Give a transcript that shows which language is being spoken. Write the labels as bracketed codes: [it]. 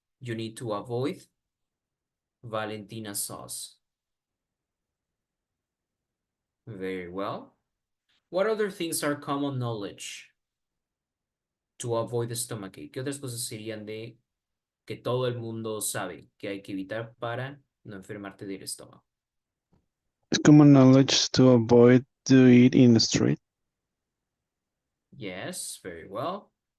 [en] You need to avoid Valentina sauce. Very well. What other things are common knowledge to avoid the stomachache? [es] ¿Qué otras cosas serían de que todo el mundo sabe que hay que evitar para no enfermarte del estómago? [en] It's common knowledge to avoid to eat in the street. Yes, very well.